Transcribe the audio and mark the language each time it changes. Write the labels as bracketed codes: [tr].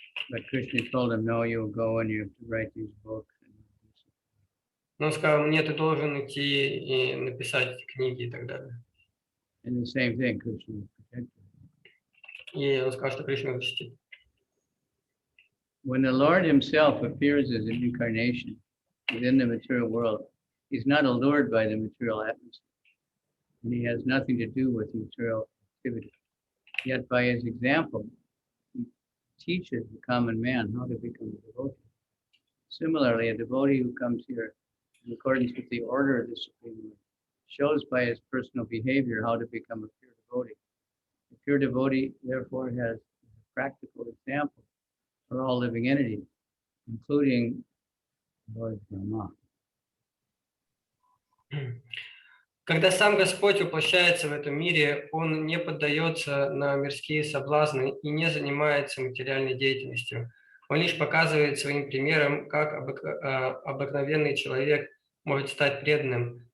[en] But Krishna told him, no, you'll go and you have to write these books. [ru] Но он сказал, нет, ты должен идти и написать эти книги и так далее. [en] And the same thing, Krishna will protect you. [ru] И он сказал, что Кришна его защитит. [en] When the Lord himself appears as an incarnation within the material world, he's not allured by the material atmosphere. And he has nothing to do with material activity. Yet by his example, he teaches the common man how to become a devotee. Similarly, a devotee who comes here in accordance with the order of the Supreme Lord shows by his personal behavior how to become a pure devotee. A pure devotee, therefore, has a practical example for all living entities, including Lord Rama. [ru] Когда сам Господь воплощается в этом мире, он не поддается на мирские соблазны и не занимается материальной деятельностью. Он лишь показывает своим примером, как обыкновенный человек может стать преданным.